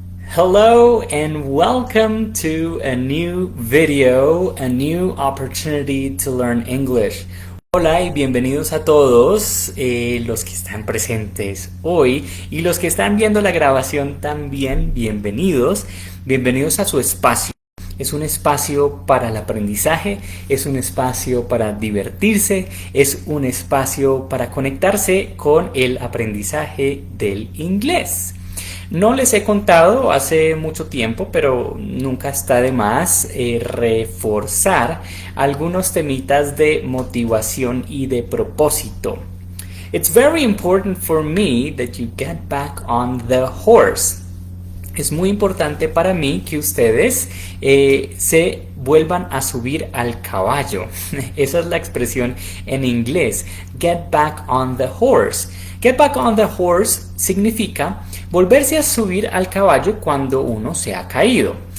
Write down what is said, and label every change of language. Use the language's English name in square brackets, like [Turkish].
[English] Hello and welcome to a new video, a new opportunity to learn English. [Spanish] Hola y bienvenidos a todos los que están presentes hoy y los que están viendo la grabación también, bienvenidos. Bienvenidos a su espacio. Es un espacio para el aprendizaje, es un espacio para divertirse, es un espacio para conectarse con el aprendizaje del inglés. No les he contado hace mucho tiempo, pero nunca está de más reforzar algunos temitas de motivación y de propósito. [English] It's very important for me that you get back on the horse. [Spanish] Es muy importante para mí que ustedes se vuelvan a subir al caballo. Esa es la expresión en inglés. [English] Get back on the horse. Get back on the horse [Spanish] significa volverse a subir al caballo cuando uno se ha caído.